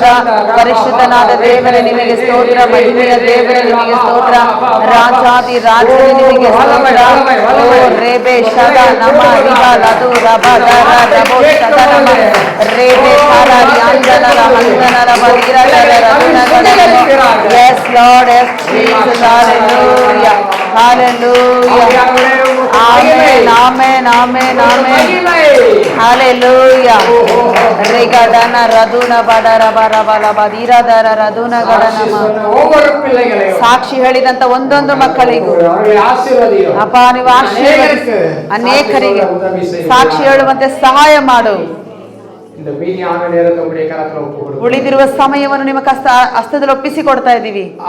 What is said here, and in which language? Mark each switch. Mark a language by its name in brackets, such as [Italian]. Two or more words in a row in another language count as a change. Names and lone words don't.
[Kannada] ಪರಿಶುದ್ಧನಾದ ದೇವರೇ ನಿಮಗೆ ಸ್ತೋತ್ರ, ಮಹಿಮೆಯ ದೇವರೇ ನಿಮಗೆ ಸ್ತೋತ್ರ, ರಾಜಾದಿ ರಾಜನೇ ನಿಮಗೆ ಸ್ತೋತ್ರ. ಓ ರೇಬೆ ಶದ ನಮ ರಿಬಲದು ರಬದರ ರಬೋ ಶದ ನಮ ರೇಬೆ ಹರರಿ ಅಂಜನರ ಹಂದನರ ಬದಿರದರ [English] Yes, Lord, yes, Jesus, hallelujah, hallelujah, amen, amen, amen, amen, hallelujah. Regadana raduna badara barabala badiradara raduna gadanama. [Kannada] ಸಾಕ್ಷಿ ಹೇಳಿದಂತ ಒಂದೊಂದು ಮಕ್ಕಳಿಗೂ ಅಪ್ಪ ನೀವು ಆಶೀರ್ವದಿಸಿ, ಅನೇಕರಿಗೆ ಸಾಕ್ಷಿ ಹೇಳುವಂತೆ ಸಹಾಯ ಮಾಡು. ಉಳಿದಿರುವ ಸಮಯವನ್ನು ನಿಮ್ಮ ಹಸ್ತದಲ್ಲಿ ಒಪ್ಪಿಸಿಕೊಡ್ತಾ ಇದ್ದೀವಿ.